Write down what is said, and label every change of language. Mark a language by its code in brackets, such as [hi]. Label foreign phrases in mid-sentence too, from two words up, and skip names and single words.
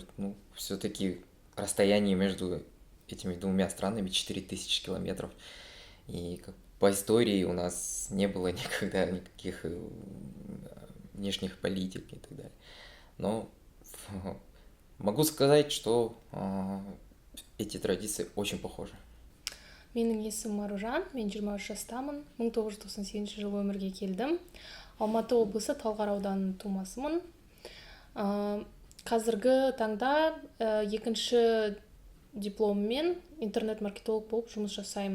[ru] Все-таки расстояние между этими двумя странами 4000 километров. И по истории у нас не было никогда никаких внешних политик и так далее. Но могу сказать, что эти традиции очень похожи. [kk] Менің есімім Аружан, мен 23 жастамын. 1998 жылы өмірге келдім. Алматы облысы Талғар ауданының тумасымын. Қазіргі таңда екінші дипломмен интернет-маркетолог болып жұмыс жасаймын.